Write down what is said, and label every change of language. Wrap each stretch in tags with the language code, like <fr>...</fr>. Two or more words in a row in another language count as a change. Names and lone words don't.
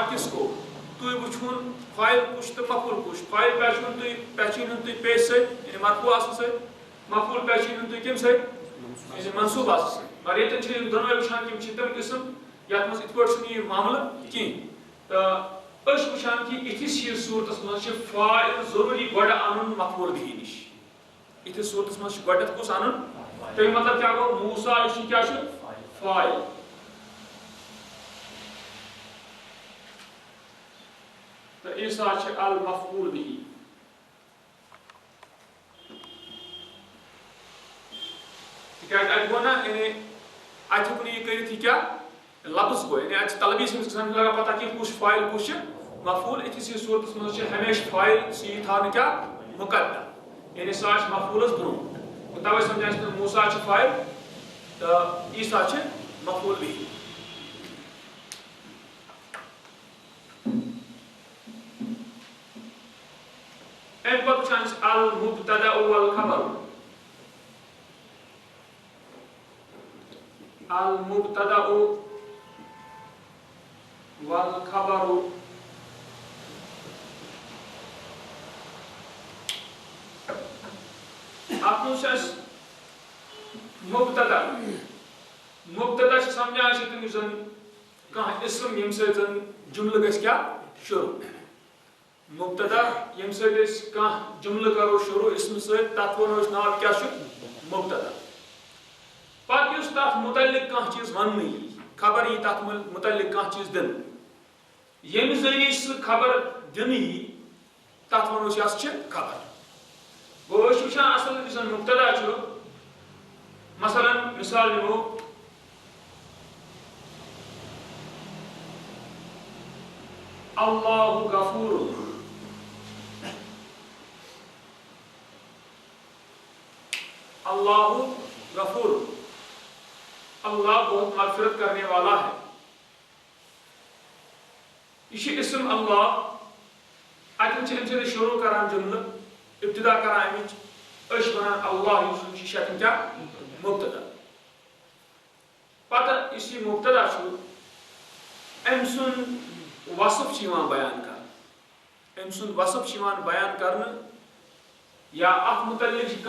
<ks>کس کو تُہۍ وٕچھہون فاعل کُس تہٕ مفعول کُس فاعل پہچٲنِون تُہۍ پیش سۭتۍ یعنی مرفوع آسنہٕ سۭتۍ مفعول پہچٲنِون تُہۍ کمہِ سۭتۍ یعنی منصوب آسنہٕ سۭتۍ مگر ییٚتٮ۪ن چھِ یِم دۄنوَے وٕچھان کہ یِم چھِ تِم قٕسم یتھ منٛز یِتھ پٲٹھۍ چھُنہٕ یہِ معاملہٕ کِہیٖنۍ تہٕ أسۍ چھِ وٕچھان کہ یِتھِس ہِوِس صوٗرتس منٛز چھِ فاعل ضروٗری گۄڈٕ اَنُن</ks> <ar>مفعول به</ar> <ks>نِش یِتھِس صوٗرتس منٛز چھُ گۄڈنٮ۪تھ کُس اَنُن تَمیُک مطلب کیٛاہ گوٚو موسا یُس یہِ کیٛاہ چھُ فاعل تو عیسیٰ چھِ</ks> <ar>المفعول به</ar> <ks>تِکیٛازِ اَتہِ گوٚو نا یعنی اَتہِ ہیوٚک نہٕ یہِ کٔرِتھ یہِ کیٛاہ لفظ گوٚو یعنی اَتہِ چھِ طلبی سٕنٛدِس گژھان لگان پتہ کہِ کُس چھُ فاعل کُس چھُ مفعول یِتھِس ہِوِس صوٗرتس منٛز چھِ ہمیشہِ فاعل یہِ تھاونہٕ کیٛاہ مُقدم یعنی سُہ آسہِ مفعولس برٛونٛہہ تَوَے سمجھان چھِ تِم موسا چھُ فاعل تہٕ عیسیٰ چھِ</ks> <ar>مفعول به</ar> <ks>امہ پتہٕ وٕچھان چھِ</ks> <ar>المبتدأ والخبر المبتدأ</ar> <ks>والخبر اتھ منٛز چھُ اَسہِ مبتدا چھِ سمجھان چھِ تِم یُس زن کانٛہہ اسم ییٚمہِ سۭتۍ زن جملہٕ گژھِ کیٛاہ شروٗع مبتدا ییٚمہِ سۭتۍ أسۍ کانٛہہ جملہٕ کرو شروٗع اسمہٕ سۭتۍ تتھ ونو أسۍ ناو کیٛاہ چھُ مبتدا پتہٕ یُس تتھ متعلق کانٛہہ چیٖز وننہٕ یی خبر یی تتھ متعلق کانٛہہ چیٖز دِنہٕ ییٚمہِ ذٔریعہٕ سُہ خبر دِنہٕ یی تتھ ونو أسۍ یہِ ہسا چھِ خبر گوٚو أسۍ چھِ وٕچھان اصل یُس زن مبتدا چھُ مثلاً مثال نِمو اللہ غفور اللہ غفور</ks> <ur>اللہ بہت مغفرت کرنے والا ہے</ur> <ks>یہ چھُ اسم اللہ اتٮ۪ن چھِ امہِ سۭتۍ شروٗع کران جملہٕ ابتدا کران امِچ أسۍ چھِ ونان اللہ یُس یہِ چھُ اتٮ۪ن کیٛاہ مبتدا پتہٕ یُس یہِ مبتدا چھُ أمۍ سُنٛد وصف چھُ یِوان بیان کرنہٕ أمۍ سُنٛد وصف چھُ یِوان بیان کرنہٕ یا اتھ متعلق چھِ</ks>